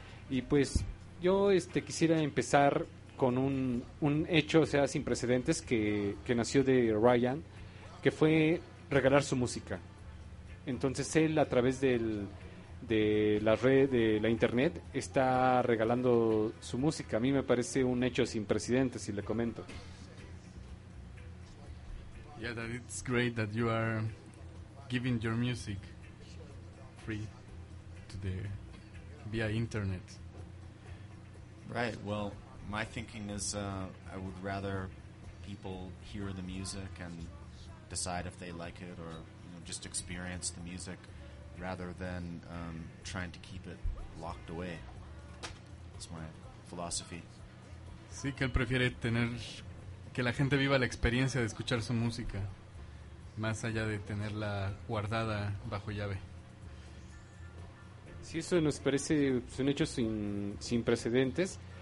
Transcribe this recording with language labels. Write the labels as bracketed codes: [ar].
[es] Y pues yo quisiera empezar con un hecho, o sea, sin precedentes, que nació de Ryan, que fue regalar su música. Entonces él, a través de la internet, está regalando su música. A mí me parece un hecho sin precedentes, y le comento. [en] Yeah, that it's great that you are giving your music free to the via internet. Right. Well, my thinking is I would rather people hear the music and decide if they like it, or just experience the music, rather than trying to keep it locked away. That's my philosophy. [es] Sí, que él prefiere tener que la gente viva la experiencia de escuchar su música, más allá de tenerla guardada bajo llave. Sí, eso nos parece un hecho sin precedentes.